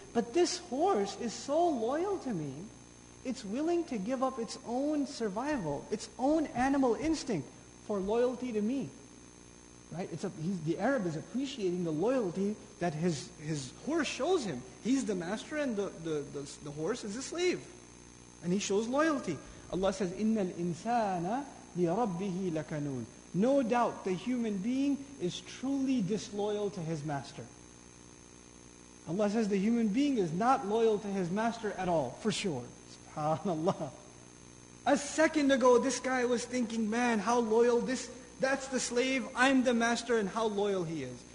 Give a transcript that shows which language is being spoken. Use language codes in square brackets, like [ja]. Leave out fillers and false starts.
[en] But this horse is so loyal to me, it's willing to give up its own survival, its own animal instinct for loyalty to me. Right? The Arab is appreciating the loyalty that his horse shows him. He's the master and the horse is a slave. And he shows loyalty. Allah says, [ar] إِنَّ الْإِنسَانَ لِرَبِّهِ لَكَنُونَ. [en] No doubt the human being is truly disloyal to his master. Allah says the human being is not loyal to his master at all, for sure. SubhanAllah. A second ago, this guy was thinking, man, how loyal that's the slave, I'm the master, and how loyal he is.